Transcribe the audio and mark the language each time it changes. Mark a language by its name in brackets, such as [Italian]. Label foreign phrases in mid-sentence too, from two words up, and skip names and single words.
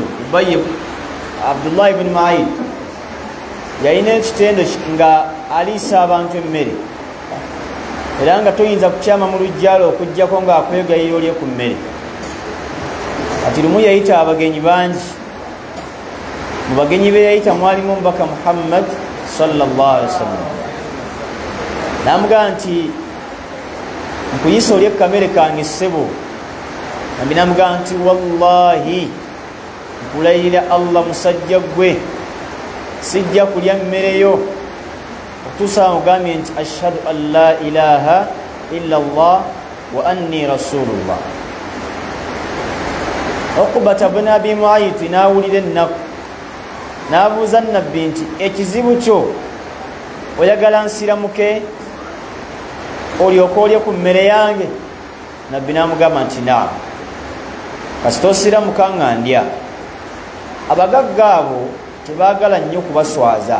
[Ganda] Ubayy Abdullah ibn Mu'ayt yalina ekitendo nga aliisa abantu emmere, era nga toyinza kukyama mu lujjalo okuggyako ng'akwegayira olye ku mmere. Kati lumu yayita abagenyi bangi, mu bagenyi be yayita mwalimu omubaka Muhammad [Arabic] صلى الله عليه وسلم. [Ganda] Namugamba nti nkuyisa olye kamere kange ssebo. Nambi namugamba nti wallahi nkulayirira Allah musajja gwe sijja kulya mmere yo okutuusa mugambye nti [Arabic] أشهد أن لا إله إلا الله وأني رسول الله. [Ganda] Uqbata bun Abi Mu'ayt n'awulira ennaku n'abuuza nabbi nti ekizibu kyo oyagala nsiramuke? olyoka olye ku mmere yange? Nabbi n'amugamba nti naam. Kasita osiramuka nga ndya. Abagagga abo tebaagala nnyo kubaswaza.